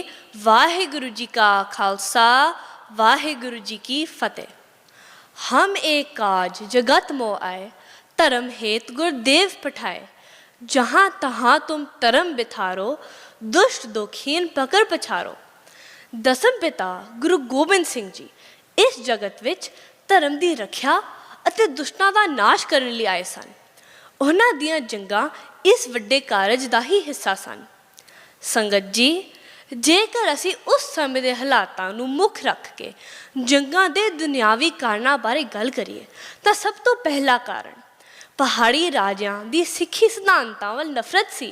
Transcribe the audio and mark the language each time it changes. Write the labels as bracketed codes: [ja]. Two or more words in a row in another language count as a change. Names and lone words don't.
[pa] ਵਾਹਿਗੁਰੂ ਜੀ ਕਾ ਖ਼ਾਲਸਾ, ਵਾਹਿਗੁਰੂ ਜੀ ਕੀ ਫ਼ਤਿਹ। [bra] हम एक काज जगत मोह आए, धर्म हेत गुरुदेव पठाए। जहाँ तहाँ तुम धर्म बिथारो, दुष्ट दोखीन पकड़ पछारो। [pa] ਦਸਮ ਪਿਤਾ ਗੁਰੂ ਗੋਬਿੰਦ ਸਿੰਘ ਜੀ ਇਸ ਜਗਤ ਵਿਚ ਧਰਮ ਕੀ ਰਖਿਆ ਅਤੇ ਦੁਸ਼ਟਾਂ ਦਾ ਨਾਸ਼ ਕਰਨ ਲਈ ਆਏ ਸਨ। ਉਹਨਾਂ ਦੀਆਂ ਜੰਗਾਂ ਇਸ ਵੱਡੇ ਕਾਰਜ ਦਾ ਹੀ ਹਿੱਸਾ ਸਨ। ਸੰਗਤ ਜੀ, ਜੇਕਰ ਅਸੀਂ ਉਸ ਸਮੇਂ ਦੇ ਹਾਲਾਤਾਂ ਨੂੰ ਮੁੱਖ ਰੱਖ ਕੇ ਜੰਗਾਂ ਦੇ ਦੁਨਿਆਵੀ ਕਾਰਨਾਂ ਬਾਰੇ ਗੱਲ ਕਰੀਏ ਤਾਂ ਸਭ ਤੋਂ ਪਹਿਲਾ ਕਾਰਨ ਪਹਾੜੀ ਰਾਜਿਆਂ ਦੀ ਸਿੱਖੀ ਸਿਧਾਂਤਾਂ ਵੱਲ ਨਫ਼ਰਤ ਸੀ।